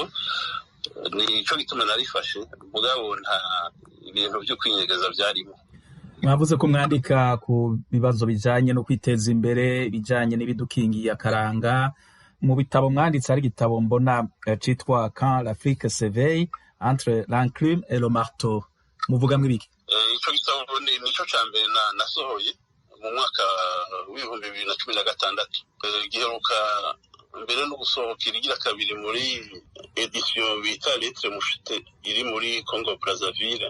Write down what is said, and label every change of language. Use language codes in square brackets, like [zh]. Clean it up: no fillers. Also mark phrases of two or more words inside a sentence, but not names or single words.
[rn] Nico gituma narifashe, mugabo nta ibintu vyo kwinyegeza vyarimo. Mwavuze ko mwandika ku bibazo bijanye no kwiteza imbere, bijanye n'ibidukingiye akaranga. Mu bitabo mwanditse hari igitabo mbona citwa Quand l'Afrique s'éveille entre l'enclume et le marteau. Muvuga mwibiki? Ico gitabo nico cambere nasohoye mu mwaka w'2016. Giheruka mbere no gusohokera igira kabiri muri edition bita Lettre Mushite iri muri Congo Brazzaville.